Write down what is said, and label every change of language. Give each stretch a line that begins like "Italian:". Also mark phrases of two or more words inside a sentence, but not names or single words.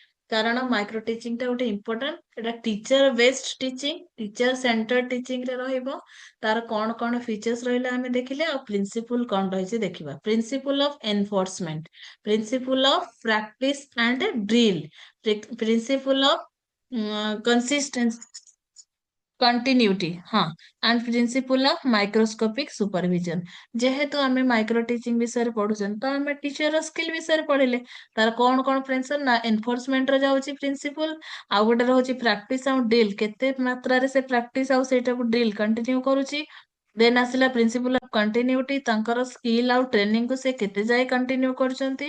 Odia: କାରଣ
English: micro teaching
Odia: ଟା ଗୋଟେ ଇମ୍ପୋର୍ଟାଣ୍ଟ, ଏଟା
English: teacher based teaching, teacher center teaching
Odia: ରେ ରହିବ। ତାର କଣ କଣ ଫିଚର୍ସ ରହିଲା ଆମେ ଦେଖିଲେ, ଆଉ ପ୍ରିନ୍ସିପୁଲ କଣ ରହିଛି ଦେଖିବା।
English: principle of enforcement, principle of practice and drill, principle of consistency continuity ହଁ and principle of microscopic supervision।
Odia: ଯେହେତୁ ଆମେ
English: micro teaching
Odia: ବିଷୟରେ ପଢୁଛନ୍ତି ତ ଆମେ
English: teacher skill
Odia: ବିଷୟରେ ପଢିଲେ, ତାର କଣ କଣ ପ୍ରିନ୍ସିପଲ ନା ଏନଫୋର୍ସମେଣ୍ଟ ର ଯାଉଛି ପ୍ରିନ୍ସିପଲ, ଆଉ ଗୋଟେ ରହୁଛି ପ୍ରାକ୍ଟିସ ଆଉ ଡ୍ରିଲ, କେତେ ମାତ୍ରାରେ ସେ ପ୍ରାକ୍ଟିସ ଆଉ ସେଇଟାକୁ
English: drill continue
Odia: କରୁଛି। ଦେନ୍ ଆସିଲା
English: principle of continuity,
Odia: ତାଙ୍କର ସ୍କିଲ୍ ଆଉ ଟ୍ରେନିଂ କୁ ସେ କେତେ ଯାଏ କଣ୍ଟିନ୍ୟୁ କରୁଛନ୍ତି।